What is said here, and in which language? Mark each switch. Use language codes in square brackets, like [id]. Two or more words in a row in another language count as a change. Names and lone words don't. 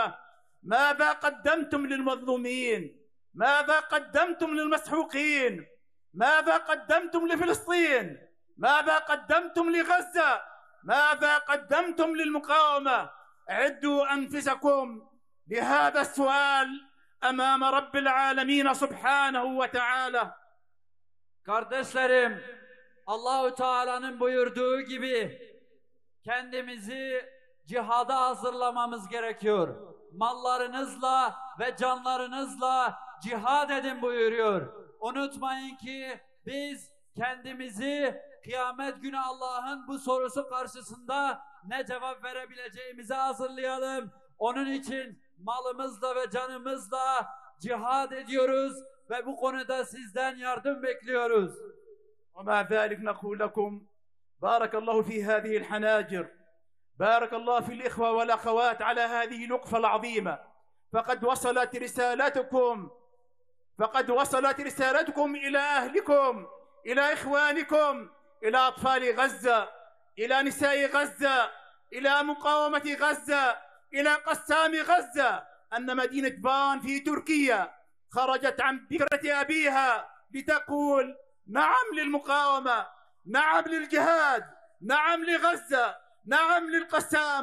[ar] ماذا قدمتم للمظلومين؟ ماذا قدمتم للمسحوقين؟ ماذا قدمتم لفلسطين؟ ماذا قدمتم لغزة؟ ماذا قدمتم للمقاومة؟ أعدوا أنفسكم لهذا السؤال أمام رب العالمين سبحانه وتعالى. [tr] Kardeşlerim, Allahu Teala'nın buyurduğu gibi kendimizi cihada hazırlamamız gerekiyor. Mallarınızla ve canlarınızla cihad edin buyuruyor. Unutmayın ki biz kendimizi kıyamet günü Allah'ın bu sorusu karşısında ne cevap verebileceğimizi hazırlayalım. Onun için malımızla ve canımızla cihad ediyoruz ve bu konuda sizden yardım bekliyoruz. [ar] ومع ذلك نقول لكم: بارك الله في هذه الحناجر، بارك الله في الإخوة والأخوات على هذه الوقفة العظيمة. فقد وصلت رسالتكم إلى أهلكم، إلى إخوانكم، إلى أطفال غزة، إلى نساء غزة، إلى مقاومة غزة، إلى قسام غزة، أن مدينة فان في تركيا خرجت عن فكرة أبيها لتقول نعم للمقاومة، نعم للجهاد، نعم لغزة، نعم للقسام.